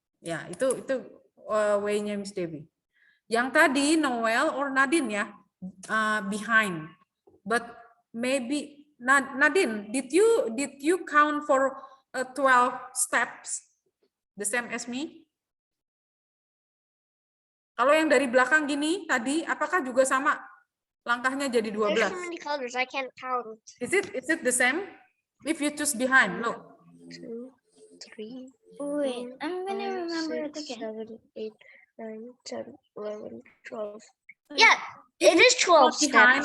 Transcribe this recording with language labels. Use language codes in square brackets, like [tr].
[id] Ya, itu way-nya Miss Debbie. Yang tadi Noel or Nadine ya, behind. [en] But maybe Nadine, did you count for 12 steps the same as me? [id] Kalau yang dari belakang gini tadi, apakah juga sama? Langkahnya jadi 12. [en] There's so many colors, I can't count. Is it the same? If you choose behind, look. 2, 3. Wait, I'm gonna remember it 6, again. 7, 8, 9, 10, 11, 12. Yeah, it is 12 behind